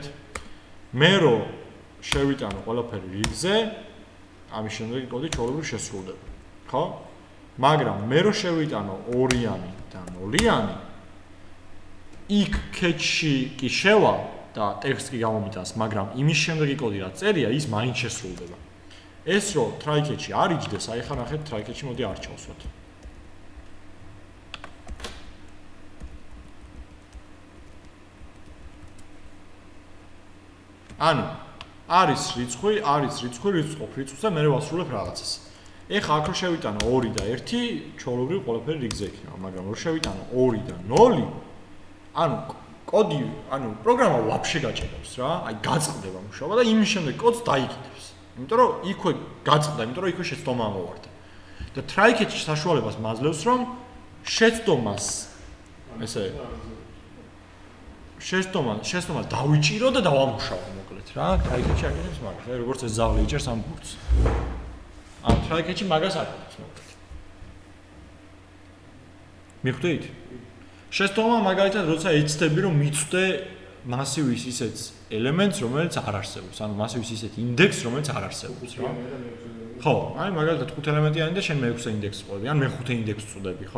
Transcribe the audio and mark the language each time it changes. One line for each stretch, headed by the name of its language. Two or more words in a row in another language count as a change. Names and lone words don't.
Georgian: მე რო შევიტანო ყველაფერი რიგზე, ამის შემდეგ კოდი ჩვეულებრივ შესრულდება. ხო? მაგრამ მე რო შევიტანო 2-იანი და 0-იანი, იქ catch-ში კი შევა და ტექსტი გამომიტანს, მაგრამ იმის შემდეგი კოდი რაც წერია, ის მაინც შესრულდება. ეს რო
English: try catch-
Georgian: ი არ იჯდეს, აი ხა ნახეთ
English: try catch-
Georgian: ი მოდი არ ჩავსვათ. ანუ არის რიცხვი, რიცხვს და მე ვასრულებ რაღაცას. ეხა აქ რო შევიტანო 2 და 1, ჩვეულებრივ ყველაფერი რიგზე იქნება, მაგრამ რო შევიტანო 2 და 0, ანუ კოდი, ანუ პროგრამა ვაფშე გაჭედავს რა, აი გაწყდება მუშაობა და იმის შემდეგ კოდს დაიკიდებს. იმიტომ რომ იქვე გაწყდა, იმიტომ რომ იქვე შეცდომა ამოვარდა. და
English: try catch-
Georgian: ის საშუალებას მაძლევს, რომ შეცდომას ესე შეცდომა დავიჭირო და დავამუშავო მოკლედ რა.
English: try catch-
Georgian: ი აკეთებს მაგას, აი როგორც ეს ზავლი იჭერს ამ ბურთს. ან
English: try catch-
Georgian: ი მაგას აკეთებს მოკლედ. მიხვდით? შეცდომა მაგალითად როცა ეცდები რომ მიწვდე მასივის ისეთ ელემენტს, რომელიც არ არსებობს, ანუ მასივის ისეთ ინდექსს, რომელიც არ არსებობს რა. ხო, აი მაგალითად 5 ელემენტიანი და შენ მე-6 ინდექსს ყვები, ან მე-5 ინდექსს წვდები, ხო?